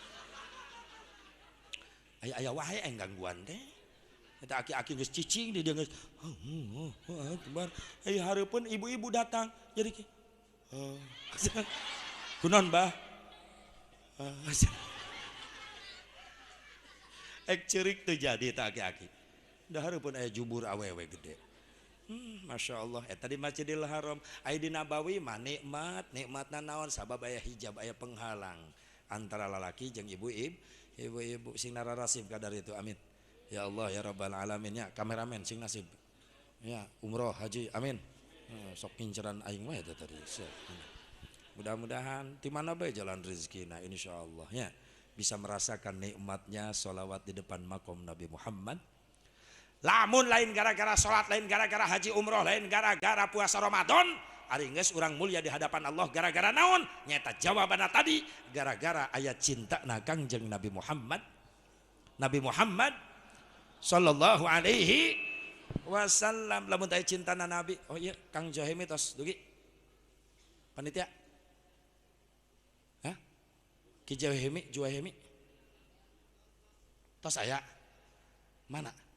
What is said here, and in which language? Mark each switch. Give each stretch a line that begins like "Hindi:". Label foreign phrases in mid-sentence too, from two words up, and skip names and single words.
Sundanese: aya wae aing gangguan teh eta aki-aki geus cicing di dia geus akbar ai hareupeun ibu-ibu datang jadi kunaon bah ek ceurik teu jadi eta aki-aki da hareupeun aya jubur awewe gede
Arabic: ما شاء الله
Sundanese: eta di Masjidil Haram aya di Nabawi mah nikmatna naon sabab aya hijab aya penghalang antara lalaki jeung ibu-ibu sing nararasib kadar itu
Arabic: آمين يا الله يا رب العالمين
Sundanese: ya kameramen sing nasib ya umroh haji amin sok kinceran aing mah eta tadi mudah-mudahan di mana bae jalan rezekina insyaallah ya bisa
Indonesian: merasakan nikmatnya sholawat di depan makom Nabi Muhammad
Sundanese: lamun lain gara-gara sholat lain gara-gara haji umroh lain gara-gara puasa Ramadan ari geus urang
Indonesian: mulia di hadapan Allah
Sundanese: gara-gara naon nyata jawabanna tadi gara-gara ayat cinta na Kangjeng Nabi Muhammad
Arabic: صلى الله عليه وسلم
Sundanese: lamun teh cintana Nabi oh iya Kang Johemi tos dugi panitia hah Ki Johemi tos aya mana